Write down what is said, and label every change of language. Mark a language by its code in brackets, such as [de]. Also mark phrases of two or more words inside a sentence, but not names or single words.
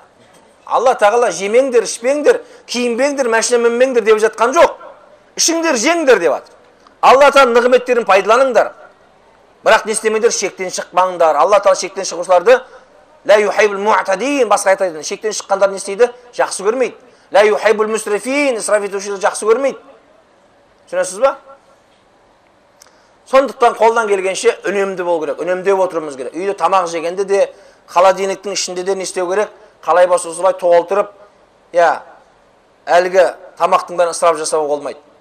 [kk] Алла тағала жемеңдер, ішпеңдер, киінбеңдер, машина мінбеңдер деп жатқан жоқ. Ішіңдер, жеңдер деп жатыр. Алла тағала нығметтерін пайдаланыңдар. Бірақ не істемеңдер, шектен шықпаңдар. Алла тағала шектен шығушыларды [ar] لا يحب المعتدين, [kk] басқа айтады. Шектен шыққандар не істейді? Жақсы көрмейді. [ar] لا يحب المسرفين, [kk] исраф етушілерді жақсы көрмейді. Түсінесіз ба? Сондықтан қолдан келгенше үнемді болу керек, үнемдеп отыруымыз керек. Үйде тамақ жегенде де, холодильниктің ішінде де не істеу керек? Қалай болса солай толтырып, әлгі тамақтың бәрін ысырап жасауға болмайды.